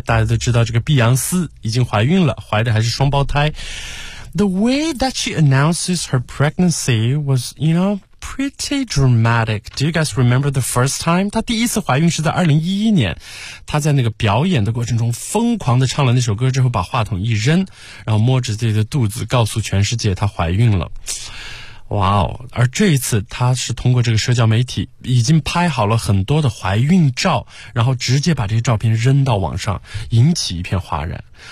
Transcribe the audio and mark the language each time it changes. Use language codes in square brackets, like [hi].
[zh] 大家都知道这个碧昂斯已经怀孕了，怀的还是双胞胎。 [en] The way that she announces her pregnancy was, you know, pretty dramatic. Do you guys remember the first time? [zh] 她第一次怀孕是在2011年。她在那个表演的过程中疯狂地唱了那首歌之后把话筒一扔，然后摸着自己的肚子告诉全世界她怀孕了。哇哦！而这一次她是通过这个社交媒体已经拍好了很多的怀孕照，然后直接把这些照片扔到网上，引起一片哗然。